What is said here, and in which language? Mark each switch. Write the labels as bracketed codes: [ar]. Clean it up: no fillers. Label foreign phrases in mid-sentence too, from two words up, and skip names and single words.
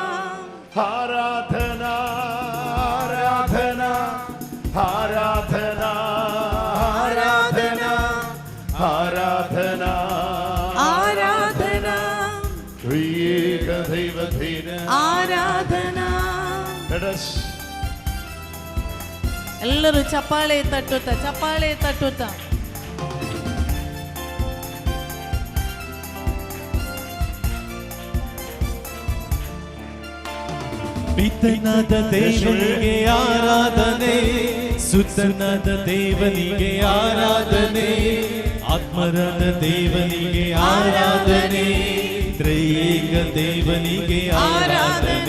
[ml] ആരാധന ആരാധന ആരാധന ആരാധന ആരാധന ആരാധന, ത്രിയേക ദൈവത്തിന് ആരാധന. [kn] ಎಲ್ಲರೂ ಚಪ್ಪಾಳೆ ತಟ್ಟುತ್ತಾ, ಚಪ್ಪಾಳೆ ತಟ್ಟುತ್ತಾ. ಪಿತನಾದ ದೇವನಿಗೆ ಆರಾಧನೆ, ಸುತನಾದ ದೇವನಿಗೆ ಆರಾಧನೆ, ಆತ್ಮರಾದ ದೇವನಿಗೆ ಆರಾಧನೆ, ತ್ರೈಯೇಕ ದೇವನಿಗೆ ಆರಾಧನೆ.